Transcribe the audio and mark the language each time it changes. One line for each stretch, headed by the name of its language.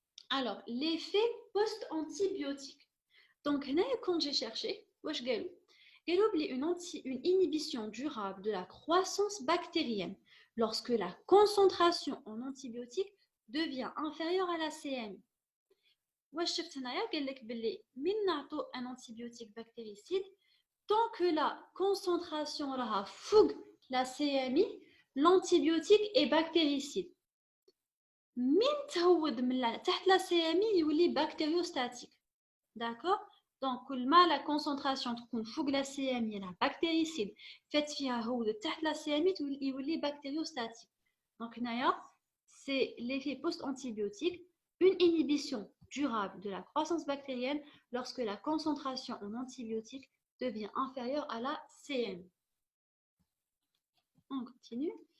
French: Alors, l'effet post-antibiotique. Donc, quand j'ai cherché, une inhibition durable de la croissance bactérienne lorsque la concentration en antibiotiques devient inférieure à la CMI.
Arabic: واش شفت هنايا قال لك باللي من نعطو ان انتيبيوتيك بكتيريسيد
French: tant que la concentration
Arabic: راها فوق
French: la CMI, l'antibiotique est bactéricide.
Arabic: من تهود من تحت la CMI يولي bactériostatique.
French: D'accord? Donc,
Arabic: كل ما
French: la concentration
Arabic: تكون فوق
French: la CMI la bactéricide
Arabic: فات فيها هود تحت
French: la CMI
Arabic: يولي
French: bactériostatique. Donc,
Arabic: هنايا
French: c'est l'effet post-antibiotique, une inhibition durable de la croissance bactérienne lorsque la concentration en antibiotiques devient inférieure à la CMI. On continue.